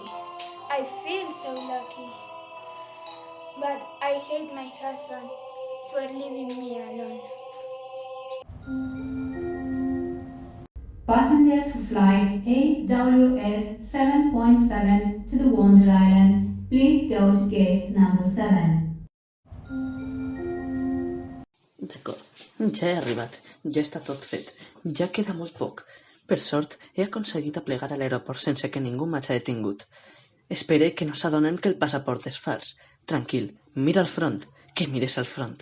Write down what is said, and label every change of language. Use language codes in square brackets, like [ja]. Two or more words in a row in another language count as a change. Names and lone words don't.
[en] I feel so lucky, but I hate my husband for leaving me alone. Passengers for flight AWS 7.7 to the Wonder Island, please go to gate number 7. [ca] D'acord, ja he arribat, ja està tot fet, ja queda molt poc. Per sort, he aconseguit aplegar a l'aeroport sense que ningú m'hagi detingut. Espere que no s'adonen que el passaport és fals. Tranquil, mira al front, que mires al front.